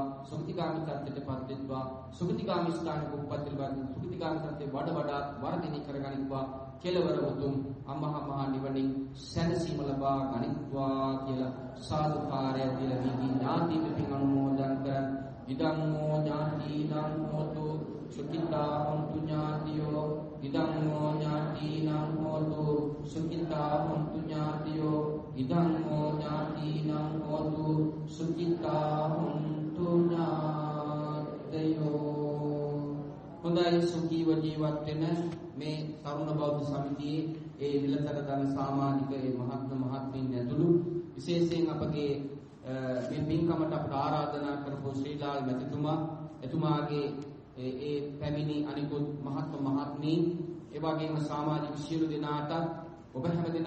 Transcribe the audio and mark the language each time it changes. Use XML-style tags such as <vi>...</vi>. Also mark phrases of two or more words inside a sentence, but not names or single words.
<si>සුගතිගාමී තත්ත්වයටපත් වෙත්වා. සුගතිගාමී ස්ථානයක උප්පත්ති ලබන සුගතිගාමී තත්ත්වය වඩා වර්ධනය කරගනිත්වා. කෙලවර උතුම් අමහ මහ නිවනින් සැනසීම ලබා ගනිත්වා කියලා සාදුකාරය දීලා මේ ඥාති පින් අනුමෝදන් කරන්</si> <pi>ඉදම්මෝ ඥාතිනං හෝතු සුඛිතා හොන්තු ඥාතියෝ ඉදම්මෝ ඥාතිනං හෝතු සුඛිතා හොන්තු ඥාතියෝ ඉදම්මෝ ඥාතිනං හෝතු සුඛිතා හොන්තු ඥාතයෝ.</pi> <si>හොඳයි සුඛීව ජීවත් වෙන මේ තරුණ බෞද්ධ සමිතියේ ඒ නිලතර දන සමාජික ඒ මහත්මීන් ඇතුළු විශේෂයෙන් අපගේ මේ පින්කමට අපට ආරාධනා කරපු ශ්‍රීලාල් මැතිතුමා එතුමාගේ ඒ පැමිණි අනිකුත් මහත්මීන් ඒ වගේම සමාජික සියලු දෙනාට ඔබ හැම</si>